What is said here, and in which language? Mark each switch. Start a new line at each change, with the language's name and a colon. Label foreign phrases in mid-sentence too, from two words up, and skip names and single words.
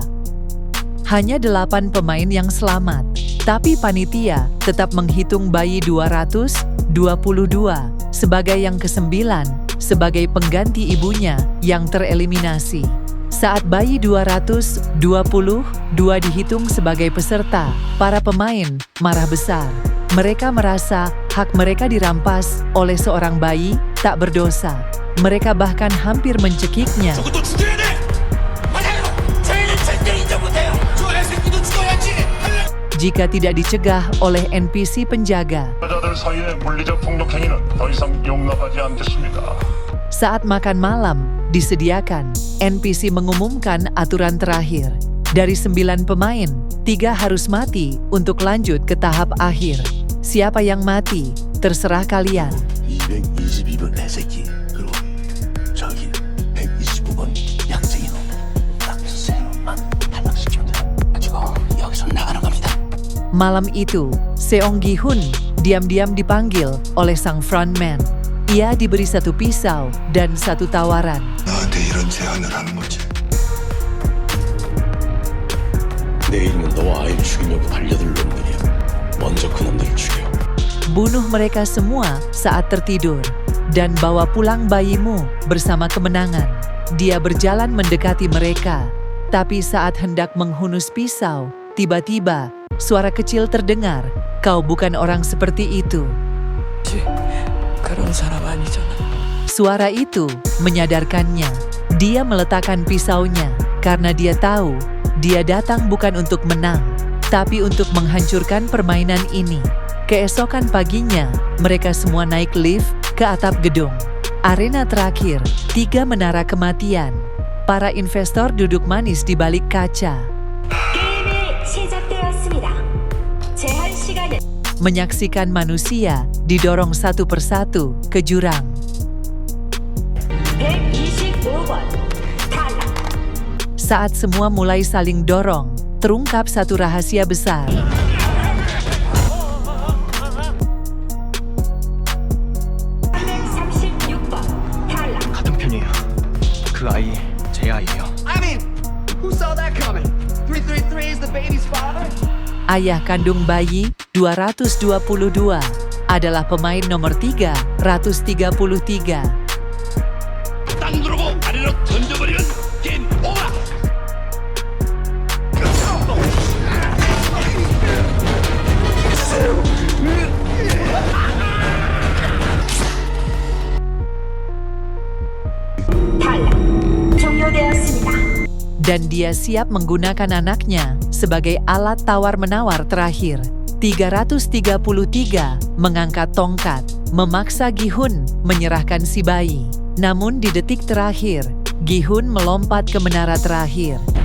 Indonesian: Hanya 8 pemain yang selamat, tapi panitia tetap menghitung bayi 222 sebagai yang ke-9 sebagai pengganti ibunya yang tereliminasi. Saat bayi 222 dihitung sebagai peserta, para pemain marah besar. Mereka merasa hak mereka dirampas oleh seorang bayi tak berdosa. Mereka bahkan hampir mencekiknya.
Korean: 저것도 죽여야 돼. 맞아요. 저희는 절대 인정 못해요. 저 애새끼도 죽어야지.
Indonesian: Jika tidak dicegah oleh NPC penjaga.
Korean: 여자들 사이의 물리적 폭력 행위는 더 이상 용납하지 않겠습니다.
Indonesian: Saat makan malam disediakan, NPC mengumumkan aturan terakhir. Dari 9 pemain, 3 harus mati untuk lanjut ke tahap akhir. Siapa yang mati, terserah kalian.
Korean: 222번 애새끼 그리고 저기 125번 양쟁이 놈 딱 세 놈만 탈락시키면 돼. 지금 여기서 나가는 겁니다.
Indonesian: Malam itu, Seong Gi-hun diam-diam dipanggil oleh sang frontman. Ia diberi satu pisau dan satu tawaran.
Korean: 나한테 이런 제안을 하는 거지. 내일이면 너와 아이를 죽이려고 달려들 놈들이야. 먼저 그놈들을 죽여.
Indonesian: Bunuh mereka semua saat tertidur dan bawa pulang bayimu bersama kemenangan. Dia berjalan mendekati mereka, tapi saat hendak menghunus pisau, tiba-tiba suara kecil terdengar. Kau bukan orang seperti itu.
Korean: 그런 사람 아니잖아.
Indonesian: Suara itu menyadarkannya. Dia meletakkan pisaunya karena dia tahu dia datang bukan untuk menang, tapi untuk menghancurkan permainan ini. Keesokan paginya, mereka semua naik lift ke atap gedung. Arena terakhir, 3 menara kematian. Para investor duduk manis di balik kaca.
Korean: 게임이
Indonesian: menyaksikan manusia didorong satu persatu ke jurang.
Korean: 125번 탈락.
Indonesian: Saat semua mulai saling dorong, terungkap satu rahasia besar.
Korean: 336번 탈락. 같은 편이에요. 그 아이 제 아이예요.
English: I mean, who saw that coming? 333 is the baby's father?
Indonesian: Ayah kandung bayi 222 adalah pemain nomor 333.
Korean: 땅 누르고 아래로 던져버리는 게임 오버. 탈락. 종료되었습니다.
Indonesian: Dan dia siap menggunakan anaknya sebagai alat tawar-menawar terakhir. 333 mengangkat tongkat, memaksa Gi-hun menyerahkan si bayi. Namun di detik terakhir, Gi-hun melompat ke menara terakhir.